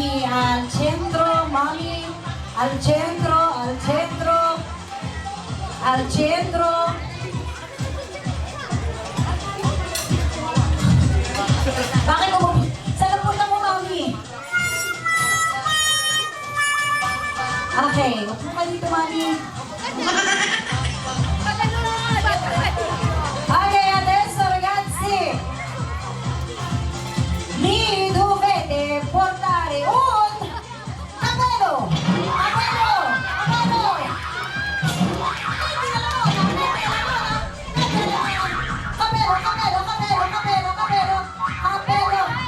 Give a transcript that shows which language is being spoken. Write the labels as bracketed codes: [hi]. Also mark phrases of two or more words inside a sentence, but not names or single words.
[it] al centro, mami. Al centro, al centro. Al centro. [tl] Bakit mo? Saan ang punta mo, mami? Okay, upo ka dito, mami. [it] Okay, adesso ragazzi, mi dovete portare un capello, capello, capello. Capello, capello, capello, capello, capello, capello.